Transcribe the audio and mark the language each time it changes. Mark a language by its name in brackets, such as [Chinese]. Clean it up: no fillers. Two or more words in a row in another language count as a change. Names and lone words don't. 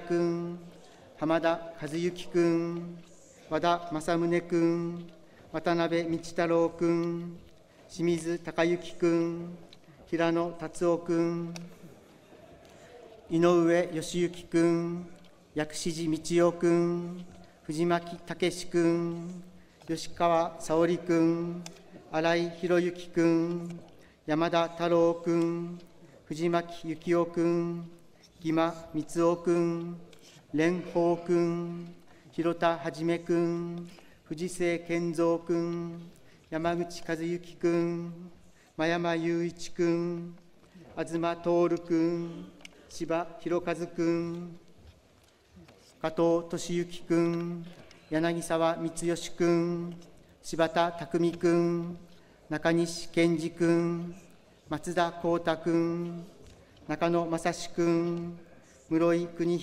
[Japanese] 君、浜田和幸君、和田正宗君、渡辺道太郎君、清水孝之君、平野達夫君、井上義行君、薬師寺道夫君、藤巻武君、吉川沙織君、新井博之君、山田太郎君、藤巻幸夫君、木間光夫君、 蓮舫君、広田はじめ君、藤瀬健三君、山口和幸君、真山雄一君、東徹君、柴博和君、加藤俊之君、柳沢光義君、柴田匠君、中西健二君、松田幸太君、中野正史君、室井邦